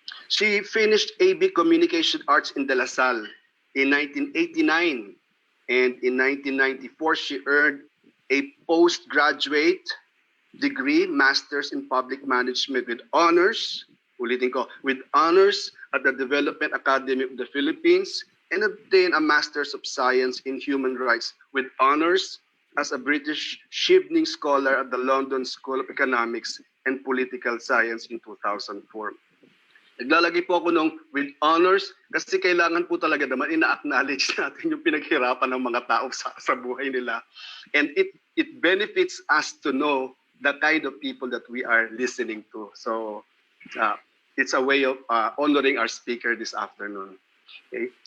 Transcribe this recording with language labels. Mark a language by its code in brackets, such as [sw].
[en] She finished AB Communication Arts in De La Salle in 1989, and in 1994 she earned a postgraduate degree, Masters in Public Management with honors, with honors at the Development Academy of the Philippines, and obtained a Masters of Science in Human Rights with honors as a British Chevening Scholar at the London School of Economics and Political Science in 2004. [tl] Naglalagay po ako nung [en] with honors [tl] kasi kailangan po talaga naman ina-acknowledge natin yung pinaghirapan ng mga tao sa buhay nila. [en] And it benefits us to know the kind of people that we are listening to. So it's a way of honoring our speaker this afternoon. Okay?